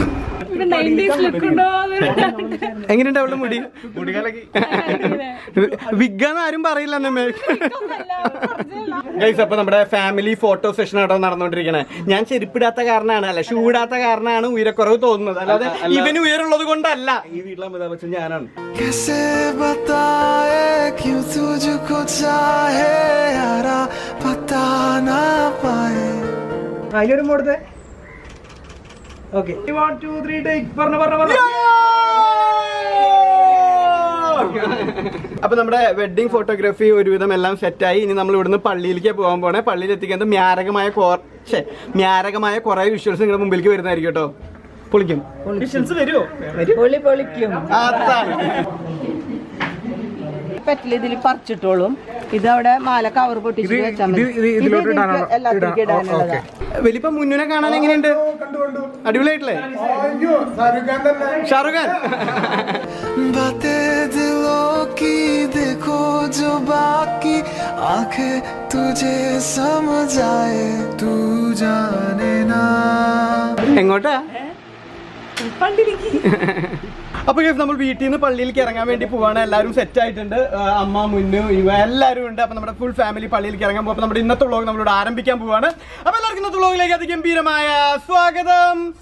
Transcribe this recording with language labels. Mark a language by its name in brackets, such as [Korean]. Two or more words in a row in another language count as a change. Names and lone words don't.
[Malayalam] എങ്ങനെയുണ്ട് അവളുടെ മുടി? വിഗാന്ന് ആരും പറയില്ല നമ്മെ. ഗൈസ്, അപ്പൊ നമ്മുടെ [English] family photo session [Malayalam] ആട്ടോ നടന്നുകൊണ്ടിരിക്കണേ. ഞാൻ ചെരുപ്പിടാത്ത കാരണമാണ്, അല്ല ഷൂ ഇടാത്ത കാരണമാണ് ഉയരക്കുറവ് തോന്നുന്നത്, അല്ലാതെ ഇവന് ഉയരുള്ളത് കൊണ്ടല്ല. ഈ വീട്ടിലെ അമിതാഭ് ബച്ചൻ ഞാനാണ്. [Hindi] कैसे बताए क्यों तुझको चाहे यारा पता ना पाए. [Malayalam] അതിലൊരു മോടത്തെ ഓക്കെ. 1 2 3 ടേക്ക്. പറഞ്ഞു. അപ്പൊ നമ്മുടെ [English] wedding photography [Malayalam] ഒരുവിധം എല്ലാം സെറ്റായി. ഇനി നമ്മൾ ഇവിടുന്ന് പള്ളിയിലേക്ക് പോകാൻ പോണേ. പള്ളിയിൽ എത്തിക്കുന്നത് മ്യാരകമായ കുറെ വിഷ്വൽസ് നിങ്ങളുടെ മുമ്പിലേക്ക് വരുന്നതായിരിക്കും കേട്ടോ. പൊളിക്കും. വിഷ്വൽസ് വരുമോ? പൊളിക്കും. പറ്റില്ല, ഇതിൽ പറിച്ചിട്ടോളും. ഇതവിടെ മാല കവർ പൊട്ടിച്ച് വെച്ചാൽ മതി. എല്ലാത്തിനും ഇടാനുള്ളതാ. വലിപ്പ മുന്നിനെ കാണാൻ എങ്ങനെയുണ്ട്? അടിപൊളിയായിട്ടില്ലേ? ഷാറുഖ് ഖാൻ. [Hindi] बातें दिलों की देखो जो बाकी आंखें तुझे समझ आए तू जाने ना. [Malayalam] എങ്ങോട്ടാ? അപ്പൊ നമ്മൾ വീട്ടിൽ നിന്ന് പള്ളിയിലേക്ക് ഇറങ്ങാൻ വേണ്ടി പോവാണ്. എല്ലാവരും സെറ്റ് ആയിട്ടുണ്ട്. അമ്മ, മുന്നു, ഇവ എല്ലാവരും ഉണ്ട്. അപ്പൊ നമ്മുടെ [English] full family [Malayalam] പള്ളിയിലേക്ക് ഇറങ്ങാൻ പോകും. നമ്മുടെ ഇന്നത്തെ വ്ളോഗ് നമ്മളിവിടെ ആരംഭിക്കാൻ പോവാണ്. അപ്പൊ എല്ലാവർക്കും ഇന്നത്തെ വ്ളോഗിലേക്ക് അതിഗംഭീരമായ സ്വാഗതം.